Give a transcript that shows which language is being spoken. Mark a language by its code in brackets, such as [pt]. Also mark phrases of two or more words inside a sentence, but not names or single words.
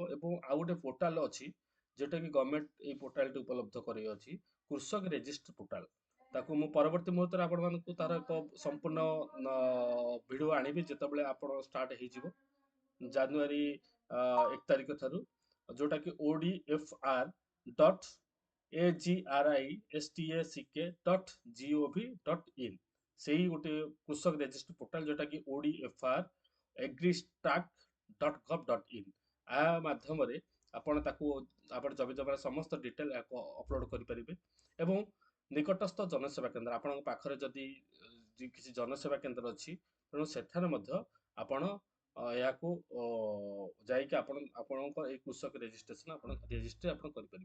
[or] ଏବଂ ଆଉ ଗୋଟେ ପୋର୍ଟାଲ ଅଛି ଯେଉଁଟାକି ଗଭର୍ଣ୍ଣମେଣ୍ଟ ଏଇ ପୋର୍ଟାଲଟି ଉପଲବ୍ଧ କରିଅଛି, କୃଷକ [en] registry portal. [or] ତାକୁ ମୁଁ ପରବର୍ତ୍ତୀ ମୁହୂର୍ତ୍ତରେ ଆପଣମାନଙ୍କୁ ତାର ଏକ ସମ୍ପୂର୍ଣ୍ଣ ଭିଡ଼ିଓ ଆଣିବି ଯେତେବେଳେ ଆପଣ ଷ୍ଟାର୍ଟ ହେଇଯିବ ଜାନୁଆରୀ 1 ତାରିଖ ଠାରୁ, ଯେଉଁଟାକି odfr.agristack.gov.in ସେଇ ଗୋଟେ କୃଷକ [en] registry portal [or] ଯେଉଁଟାକି odfr.agristack.gov.in। ଏହା ମାଧ୍ୟମରେ ଆପଣ ତାକୁ ଆପଣ ଜମି ଜମାର ସମସ୍ତ [en] detail upload [or] କରିପାରିବେ। ଏବଂ ନିକଟସ୍ଥ ଜନସେବା କେନ୍ଦ୍ର ଆପଣଙ୍କ ପାଖରେ ଯଦି କିଛି ଜନସେବା କେନ୍ଦ୍ର ଅଛି ତେଣୁ ସେଠାରେ ମଧ୍ୟ ଆପଣ ଏହାକୁ ଯାଇକି ଆପଣଙ୍କ ଏଇ କୃଷକ ରେଜିଷ୍ଟ୍ରେସନ ଆପଣ ରେଜିଷ୍ଟ୍ରି ଆପଣ କରିପାରିବେ।